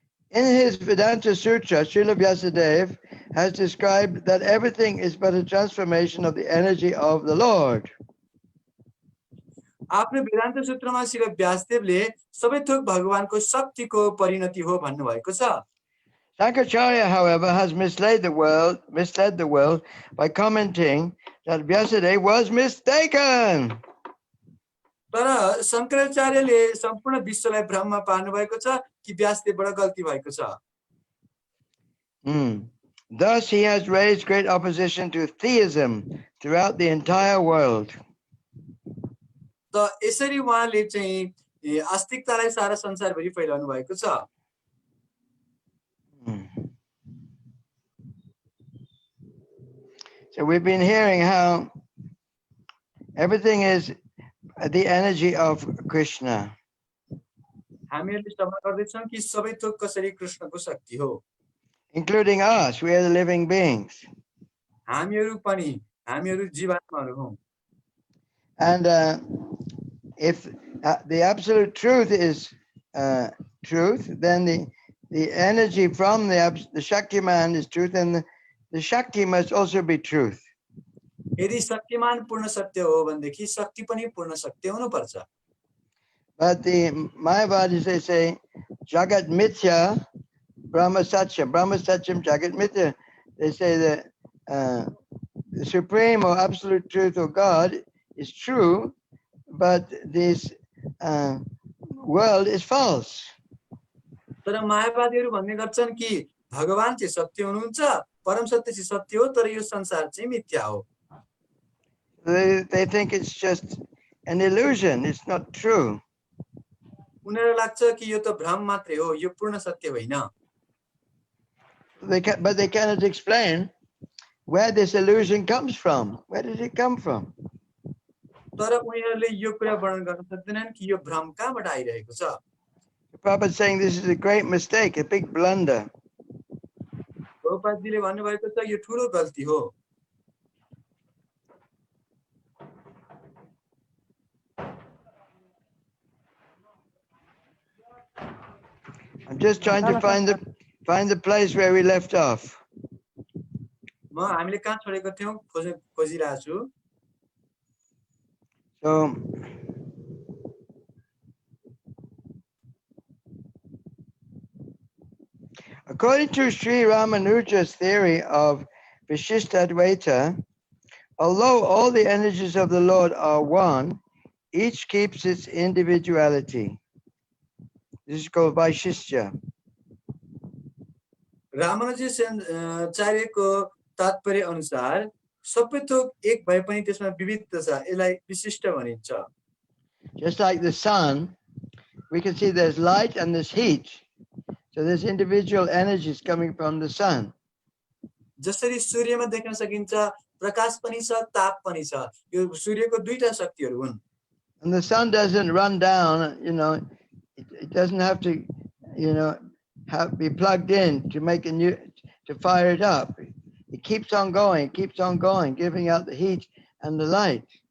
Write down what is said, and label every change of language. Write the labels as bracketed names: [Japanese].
[English] In his Vedanta Sutra, Srila Vyasadeva has described that everything is but a transformation of the energy of the Lord. [Nepali] आफ्नो वेदान्त सूत्रमा श्री व्यासदेवले सबै थोक भगवानको शक्तिको परिणति हो भन्नुभएको छ। [English] Shankaracharya, however, has misled the world by commenting that Vyasadeva was mistaken. [Nepali] तर शंकराचार्यले सम्पूर्ण विश्वलाई भ्रममा पार्नु भएको छ कि व्यासदेवबाट गल्ती भएको छ। [English] Thus, he has raised great opposition to theism throughout the entire world. [Nepali] त यसरी उहाँले चाहिँ आस्तिकतालाई सारा संसारभरि फैलाउनु भएको छ। [English] So we've been hearing how everything is the energy of Krishna. [Nepali] हामीहरूले श्रवण गर्दैछौँ कि सबै थोक कसरी कृष्णको शक्ति हो, [English] including us. We are the living beings. [Nepali] हामीहरू पनि हामीहरू जीवात्माहरू हौं। [English] And if the absolute truth is truth, then the energy from the Shakti man is truth, and the Shakti must also be truth. [Nepali] यदि शक्तिमान पूर्ण सत्य हो भनेदेखि शक्ति पनि पूर्ण सत्य हुनुपर्छ। [English] But the Mayavadis, they say [Sanskrit] Jagat Mithya Brahma Satyam, Brahma Satyam Jagat Mithya. [English] They say that the supreme or absolute truth of God is true, but this world is false. [Nepali] तर मायावादीहरू भन्ने गर्छन् कि भगवान चाहिँ सत्य हुनुहुन्छ, परम सत्य चाहिँ सत्य हो, तर यो संसार चाहिँ मिथ्या हो। [English] They think it's just an illusion, it's not true. [Nepali] उनीहरूलाई लाग्छ कि यो त भ्रम मात्रै हो, यो पूर्ण सत्य होइन। [English] But they cannot explain where this illusion comes from. Where did it come from? [Nepali] तर उनीहरूले यो कुरा वर्णन गर्न सक्दैनन् कि यो भ्रम कहाँबाट आइरहेको छ। [English] Prabhupada is saying this is a great mistake, a big blunder. [Nepali] प्रभुपादजीले भन्नुभएको छ यो ठुलो गल्ती हो। [English] I'm just trying to find the place where we left off. [Nepali] म हामीले कहाँ छोडेको थियौं खोजिरहेको छु। [English] So according to Sri Ramanuja's theory of Vishishtadvaita, although all the energies of the Lord are one, each keeps its individuality. This is called Vaishistya. [Nepali] रामानुजाचार्यको तात्पर्य अनुसार सबै थोक एक भए पनि त्यसमा विविधता छ, यसलाई विशिष्ट भनिन्छ। [English] Just like the sun, we can see there's light and there's heat. So there's individual energies coming from the sun. [Nepali] जसरी सूर्यमा देख्न सकिन्छ प्रकाश पनि छ, ताप पनि छ, यो सूर्यको दुईटा शक्तिहरू हुन्। [English] And the sun doesn't run down, it doesn't have to, be plugged in to make to fire it up. It keeps on going, giving out the heat and the light.